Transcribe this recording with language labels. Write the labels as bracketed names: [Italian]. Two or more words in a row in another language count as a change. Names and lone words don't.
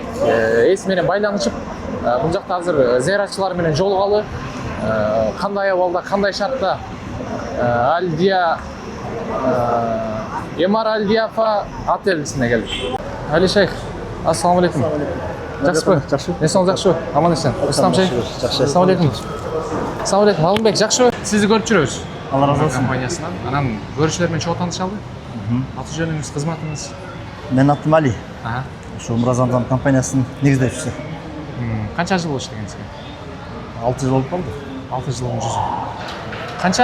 [Kyrgyz] Эс менен байланышып, бул жакта азыр зыяратчылар менен жолугалы. Кандай абалда, кандай шартта Альдия Эмар Альдияфа отелисине келдик. Али шейх, [Arabic] السلام عليكم. [Kyrgyz] Жакшыбы? Жакшы. Эсиңиз жакшыбы? Аман эсен. Ислам шейх. Жакшы. [Arabic] السلام عليكم. السلام عليكم. [Kyrgyz] Алымбек, жакшыбы? Сизди көрүп жүрөбүз. Алла разы болсун. Компаниясынан. Анан көрүүчүлөр менен чогуу таанышалы. Аты жөнүңүз, кызматыңыз? Мен атым Али. Ошо Умра Замзам компаниясынын негиздечиси. Канча жыл болду иштегенсизге? 6 жыл болуп калды. 6 жылдын жүзү.